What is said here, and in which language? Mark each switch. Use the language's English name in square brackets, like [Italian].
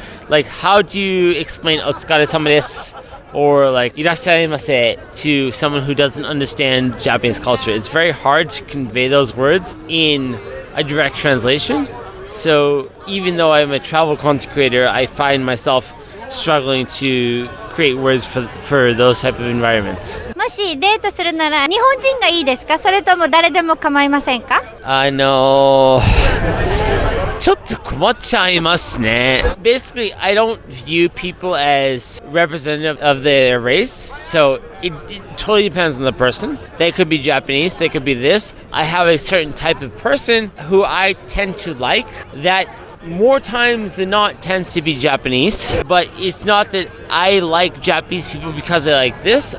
[English] Like, how do you explain [Japanese] "otsukaresama desu" [English] or like [Japanese] "irashaimase" [English] to someone who doesn't understand Japanese culture? It's very hard to convey those words in a direct translation. So even though I'm a travel content creator, I find myself struggling to create words for those type of environments. [Japanese] もしデートするなら日本人がいいですか？それとも誰でも構いませんか？ [English] I know. [Japanese] ちょっと困っちゃいますね. [English] Basically, I don't view people as representative of their race, so it totally depends on the person. They could be Japanese, they could be this. I have a certain type of person who I tend to like that more times than not tends to be Japanese, but it's not that I like Japanese people because I like this.